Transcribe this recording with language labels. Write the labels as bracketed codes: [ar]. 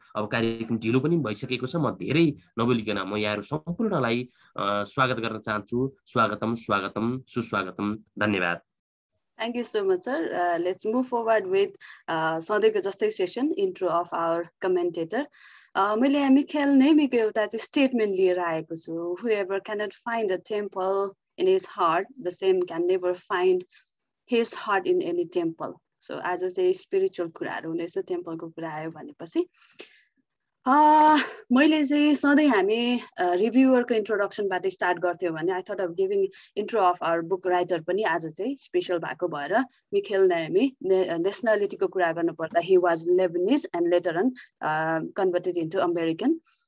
[ne] अब कार्यक्रम ढिलो पनि भइसकेको छ. म धेरै नबोलिकन म यहाँहरू सम्पूर्णलाई स्वागत गर्न चाहन्छु. स्वागतम स्वागतम सुस्वागतम. धन्यवाद. [en] Thank you so much, sir. Let's move forward with [ne] सधैँको जस्तै [en] Session intro of our commentator. [ne] मैले यहाँ मिखेल नेमीको एउटा चाहिँ स्टेटमेन्ट लिएर आएको छु. [en] Whoever cannot find a temple in his heart, the same can never find his heart in any temple. So [ne] आज चाहिँ स्पिरिचुअल कुराहरू हुनेछ. टेम्पलको कुरा आयो भनेपछि मैले चाहिँ सधैँ हामी रिभ्युअरको इन्ट्रोडक्सनबाट स्टार्ट गर्थ्यौँ भने [en] I thought of giving intro of our book writer [ne] पनि आज चाहिँ स्पेसल भएको भएर मिखेल नायमी नेसनालिटीको कुरा गर्नुपर्दा [en] He was Lebanese and later on converted into American.